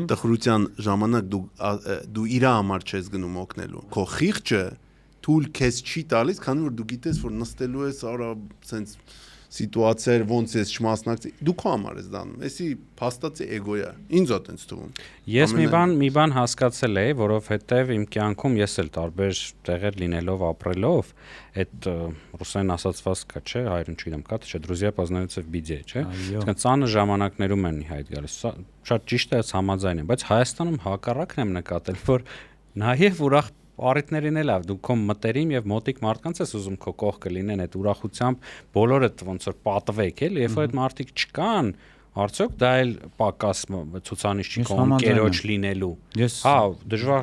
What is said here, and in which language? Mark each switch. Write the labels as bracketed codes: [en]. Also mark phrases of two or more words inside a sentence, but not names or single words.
[hy] տխրության ժամանակ դու իր համար չես գնում օգնելու քո խիղճը թույլ քեզ չի տալիս, քանի որ դու գիտես, որ նստելու ես, արա, սենց սիտուացիա էր, ոնց ես չմասնակցի, դու քո համար ես դանում։ Էսի փաստացի էգոյա։ Ինձ ա տենց թվում։ Ես մի բան հասկացել էի, որովհետև իմ կյանքում ես էլ տարբեր տեղեր լինելով ապրելով, այդ ռուսերեն ասածված կա, չէ, հայերեն չգիտեմ, կա թե չէ, [ru] друзья познаются в беде, [hy] չէ։ Այսինքն ծանր ժամանակներում են իհայտ գալիս։ Շատ ճիշտ է, համաձայն եմ, բայց Հայաստանում հակառակն եմ նկատել, որ նաև ուրախ առիթներին էլ դու քո մտերիմ եւ մոտիկ մարդկանց ես ուզում քո կողքը լինեն այդ ուրախությամբ բոլորդ ոնց որ պատվեք էլի, երբ որ այդ մարդիկ չկան, արդյոք դա էլ պակաս ցուցանիշ չի կողմ կերոջ լինելու։ Հա, դժվար